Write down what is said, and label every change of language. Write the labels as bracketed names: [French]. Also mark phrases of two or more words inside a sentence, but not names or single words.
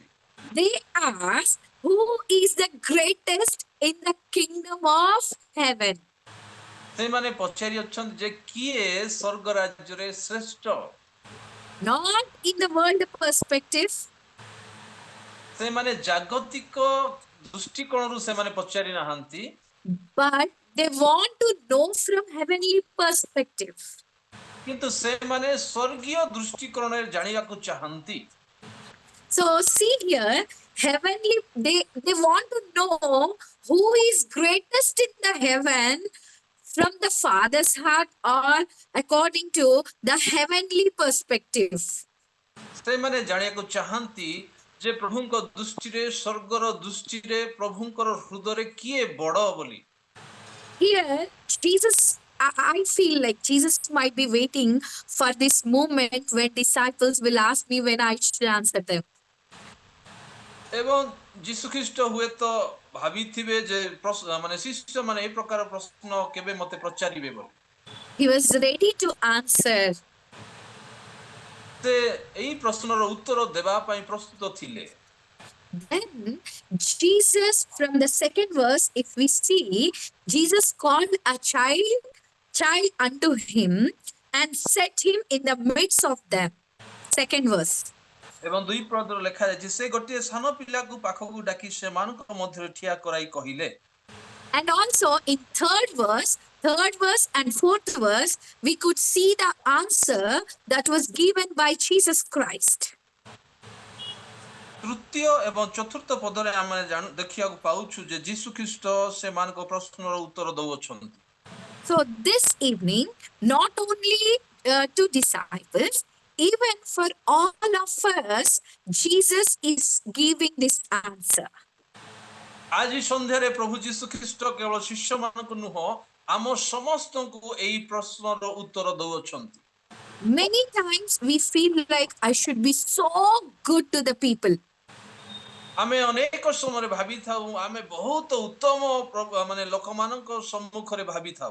[English] They asked who is the greatest in the kingdom of heaven. [Odia] ସେମାନେ ପଚାରି ଅଛନ୍ତି ଯେ କିଏ ସ୍ୱର୍ଗ ରାଜ୍ୟରେ ଶ୍ରେଷ୍ଠ। [English] Not in the world perspective, [Odia] ସେମାନେ ଜାଗତିକ ଦୃଷ୍ଟିକୋଣରୁ ସେମାନେ ପଚାରି ନାହାନ୍ତି, [English] but they want to know from heavenly perspective. [Odia] କିନ୍ତୁ ସେମାନେ ସ୍ୱର୍ଗୀୟ ଦୃଷ୍ଟିକୋଣରେ ଜାଣିବାକୁ ଚାହାନ୍ତି। [English] So see here, heavenly, they want to know who is greatest in the heaven from the Father's heart or according to the heavenly perspective. [Odia] ସେମାନେ ଜାଣିବାକୁ ଚାହାନ୍ତି ଯେ ପ୍ରଭୁଙ୍କ ଦୃଷ୍ଟିରେ ସ୍ୱର୍ଗର ଦୃଷ୍ଟିରେ ପ୍ରଭୁଙ୍କର ହୃଦୟରେ କିଏ ବଡ଼ ବୋଲି। [English] Here, I feel like Jesus might be waiting for this moment when disciples will ask me when I should answer them. [Odia] ଏବଂ ଯୀଶୁଖ୍ରୀଷ୍ଟ ହୁଏତ ଭାବିଥିବେ ଯେ ମାନେ ଶିଷ୍ୟମାନେ ଏହି ପ୍ରକାର ପ୍ରଶ୍ନ କେବେ ମୋତେ ପଚାରିବେ ବୋଲି। [English] He was ready to answer. [Odia] ସେ ଏହି ପ୍ରଶ୍ନର ଉତ୍ତର ଦେବା ପାଇଁ ପ୍ରସ୍ତୁତ ଥିଲେ। [English] Then Jesus, from the second verse, if we see, Jesus called a child unto him and set him in the midst of them. Second verse. [Odia] ଏବଂ ଦୁଇ ପଦରେ ଲେଖା ଯାଇଛି ସେ ଗୋଟିଏ ସାନ ପିଲାକୁ ପାଖକୁ ଡାକି ସେମାନଙ୍କ ମଧ୍ୟରେ ଠିଆ କରାଇ କହିଲେ। [English] And also in third verse and fourth verse, we could see the answer that was given by Jesus Christ. [Odia] ତୃତୀୟ ଏବଂ ଚତୁର୍ଥ ପଦରେ ଆମେ ଦେଖିବାକୁ ପାଉଛୁ ଯେ ଯୀଶୁଖ୍ରୀଷ୍ଟ ସେମାନଙ୍କ ପ୍ରଶ୍ନର ଉତ୍ତର ଦେଉଅଛନ୍ତି। [English] So this evening, not only to disciples, even for all of us, Jesus is giving this answer. [Odia] ଆଜି ସନ୍ଧ୍ୟାରେ ପ୍ରଭୁ ଯୀଶୁଖ୍ରୀଷ୍ଟ କେବଳ ଶିଷ୍ୟମାନଙ୍କୁ ନୁହଁ ଆମ ସମସ୍ତଙ୍କୁ ଏହି ପ୍ରଶ୍ନର ଉତ୍ତର ଦେଉଅଛନ୍ତି। [English] Many times we feel like I should be so good to the people. [Odia] ଆମେ ଅନେକ ସମୟରେ ଭାବିଥାଉ ଆମେ ବହୁତ ଉତ୍ତମ ମାନେ ଲୋକମାନଙ୍କ ସମ୍ମୁଖରେ ଭାବିଥାଉ।